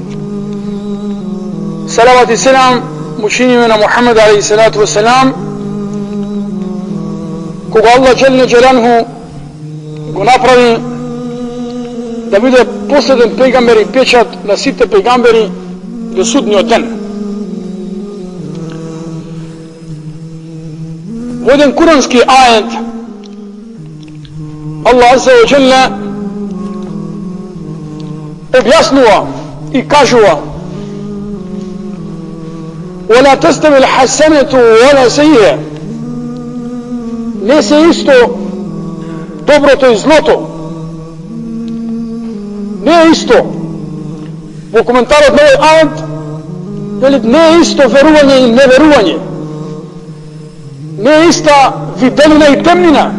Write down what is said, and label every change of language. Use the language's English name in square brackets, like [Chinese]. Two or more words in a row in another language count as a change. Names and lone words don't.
[Macedonian] Салават и селам му чиниме на Мухамед [Arabic] عليه الصلاة والسلام, [Macedonian] кога Аллах [Arabic] جل جلاله [Macedonian] го направи да биде последен пегамбер и печат на сите пегамбери до судниот ден. Во еден курански ајет Аллах [Arabic] عز وجل [Macedonian] објаснува и кажува: [Arabic] ولا تستوي الحسنة ولا سيئة. [Macedonian] Не се исто доброто и злото. Не е исто. Во коментарот на овој ајет вели не е исто верување и неверување. Не е иста виделина и темнина.